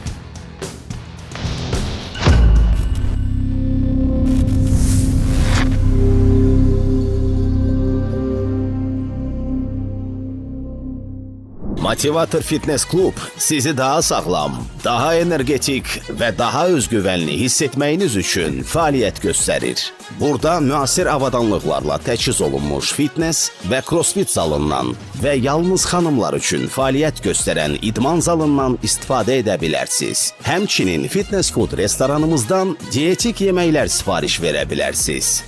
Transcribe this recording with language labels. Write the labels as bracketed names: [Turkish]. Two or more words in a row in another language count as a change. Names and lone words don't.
[Azerbaijani] Motivator Fitness Club sizi daha sağlam, daha energetik ve daha özgüvenli hissetməyiniz üçün fəaliyyət göstərir. Burada müasir avadanlıqlarla təchiz olunmuş fitness və crossfit zalından və yalnız xanımlar üçün fəaliyyət göstərən idman zalından istifadə edə bilərsiniz. Həmçinin [English] fitness food [Azerbaijani] restoranımızdan dietik yeməklər sifariş verə bilərsiniz.